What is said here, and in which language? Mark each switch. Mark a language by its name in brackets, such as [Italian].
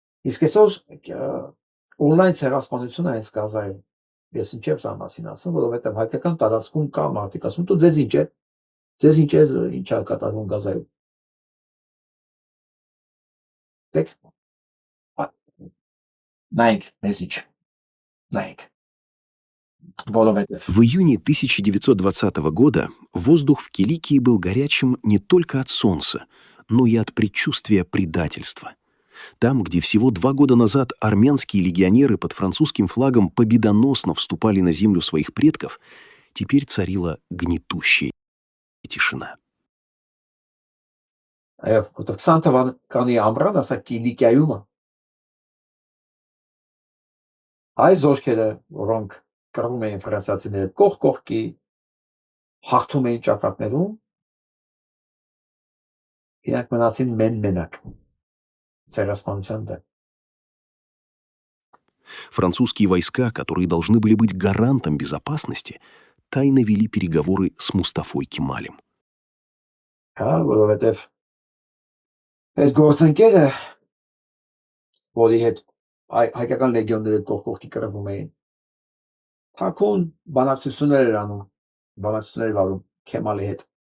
[Armenian] Իսկ այսօր օնլայն ցեղասպանությունը այս Գազայում, ես ինչև սա մասին ասում, որովհետև հայկական տարածքում կա մարդիկ ասում, դու ձեզ ինչ է, ինչ է կատարվում Գազայում։ Դեք Nike, message. Nike. [Russian] В июне 1920 года воздух в Киликии был горячим не только от солнца, но и от предчувствия предательства. Там, где всего 2 года назад армянские легионеры под французским флагом победоносно вступали на землю своих предков, теперь царила гнетущая тишина. [Armenian] Որտեղ 20 թվականի ամռան ասա Կիլիկիայումը այս զորքերը, որոնք կռվում էին ֆրանսիացիները կողք կողքի, հաղթում էին ճակատներում, իրանք մնացին մենակ ցեղասպանության դեմ։ [Russian] Французские войска, которые должны были быть гарантом безопасности, тайно вели переговоры с Мустафой Кемалем. [Armenian] Որովհետև այս գործընկերը, որի հետ հայկական լեգիոնները կողքի կռվում էին, թաքուն բանակցություններ էր անում, բանակցություններ վարում Քեմալի հետ։